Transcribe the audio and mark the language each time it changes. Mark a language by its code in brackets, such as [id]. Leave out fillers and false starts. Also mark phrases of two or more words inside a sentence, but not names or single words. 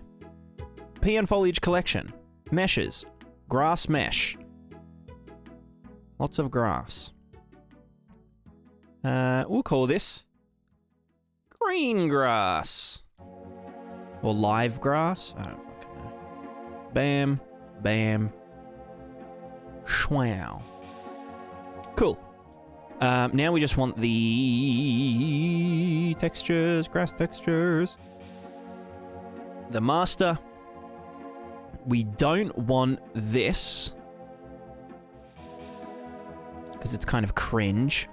[en] Peon foliage collection. Meshes. Grass mesh. Lots of grass. We'll call this green grass. Or live grass. I don't fucking know. Bam. Bam. Schwow. Cool. Now we just want the textures, grass textures. The master. We don't want this because it's kind of cringe.